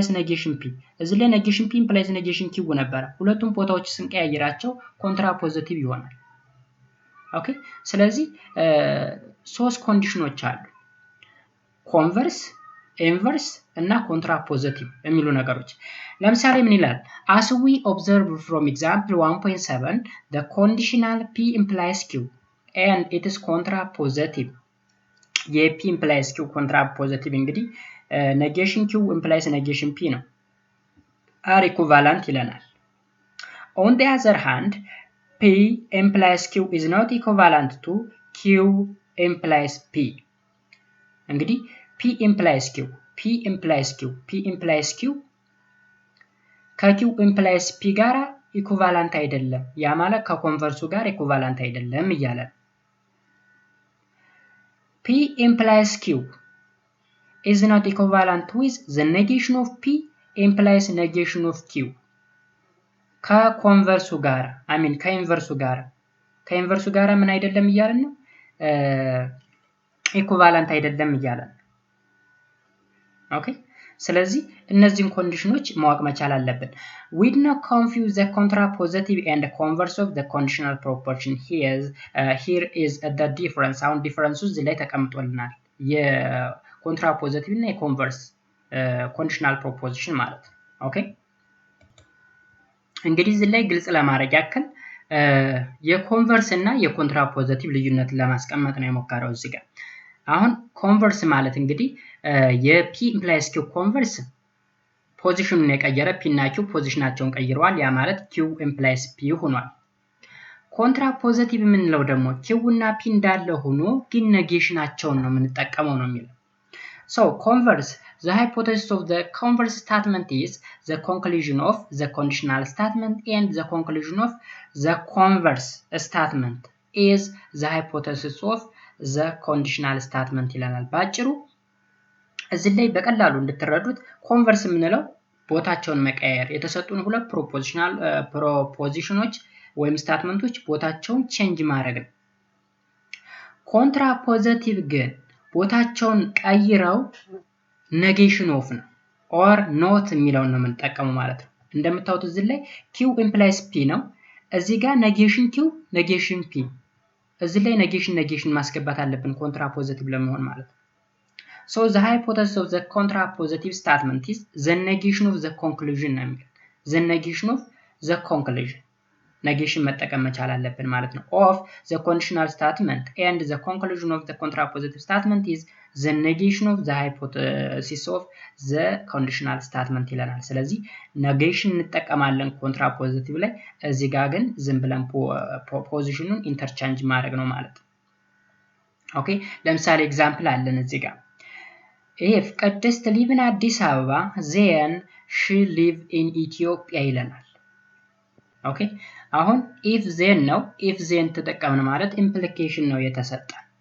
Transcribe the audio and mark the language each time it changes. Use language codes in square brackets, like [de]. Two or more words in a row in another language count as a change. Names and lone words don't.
[en] negation p [am] እዚህ ላይ [en] negation p implies negation q [am] ነበር ሁለቱም ቦታዎች ስንቀያየራቸው contrapositive ይሆናል ኦኬ ስለዚህ ሶስት ኮንዲሽኖች አሉ [en] converse inverse [am] እና [en] contrapositive [am] የሚሉ ነገሮች ለምሳሌ ምን ይላል [en] as we observe from example 1.7 the conditional p implies q and it is contrapositive የp implies q contrapositive እንግዲህ negation q implies negation p ነው are equivalent ይለናል on the other hand p implies q is not equivalent to q implies p እንግዲህ p implies q p implies q p implies q ከq implies p ጋር equivalent [am] አይደለም ያ ማለት ከኮንቨርሱ ጋር [en] equivalent [am] አይደለም ይያለ [en] p implies q is not equivalent with the negation of p implies negation of q ከኮንቨርሱ [am] ጋር [en] I mean [am] ከኢንቨርሱ ጋር ምን አይደለም ይያለን ነው equivalent አይደለም ይያለን ኦኬ ስለዚህ እነዚህን ኮንዲሽኖች ማወቅ መቻል አለብን [en] we do not confuse the contrapositive and the converse of the conditional proposition here is the difference [am] አሁን ዲፈረንሱ እዚህ ላይ ተቀምጦልናል የኮንትራፖዚቲቭ እና የኮንቨርስ [en] conditional proposition [am] ማለት ኦኬ እንግዲህ እዚህ ላይ ግልጽ ለማድረግ ያክል የኮንቨርስ እና የኮንትራፖዚቲቭ ልዩነት ለማስቀመጥ ነው የሞከረው እዚህ ጋር አሁን ኮንቨርስ ማለት እንግዲህ የ [en] p implies q [am] ኮንቨርስ ፖዚሽኑን የቀየረ p እና q ፖዚሽናቸውን ቀይረዋል ያ ማለት [en] q implies p [am] ሆኗል ኮንትራፖዚቲቭ የምንለው ደግሞ q እና p እንዳለ ሆኖ ግን ኔጌሽናቸውን ነው የምንጠቀመው ነው የሚለው [en] so converse the hypothesis of the converse statement is the conclusion of the conditional statement and the conclusion of the converse statement is the hypothesis of the conditional statement [am] ይላል ባጭሩ እዚህ ላይ በቀላሉ እንድትረዱት ኮንቨርስ የምንለው ቦታቸውን መቀየር የተሰጡን ሁለት ፕሮፖዚሽኖች ወይም ስታትመንቶች ቦታቸውን ቼንጅ ማድረግ ነው ኮንትራፖዚቲቭ ግን ቦታቸውን ቀይረው [en] negation of [am] ነው [en] or not [am] የሚለውን ነው የምንጠቀመው ማለት ነው እንደምታዩት እዚህ ላይ [en] q implies p [am] ነው እዚህ ጋር ኔጌሽን q ኔጌሽን p እዚህ ላይ ኔጌሽን ማስገባት አለብን ኮንትራፖዚቲቭ ለመሆን ማለት ነው [en] so the hypothesis of the contrapositive statement is the negation of the conclusion [am] ነው የሚለው [en] the negation of the conclusion negation [am] መጠቀም መቻል አለብን ማለት ነው [en] of the conditional statement and the conclusion of the contrapositive statement is the negation of the hypothesis of the conditional statement [am] ይለናል ስለዚህ negation እንጠቀማለን contrapositive ላይ እዚህ ጋር ግን ዝም ብለን propositionን interchange ማድረግ ነው ማለት ነው ኦኬ ለምሳሌ ኤግዛምፕል አለን እዚህ ጋር if ቅድስት [en] live in [am] አዲስ አበባ [en] then she live in Ethiopia [am] ይለናል ኦኬ አሁን [en] if then [am] ነው [en] if then [am] ተጠቀምን ማለት implication ነው የተሰጠን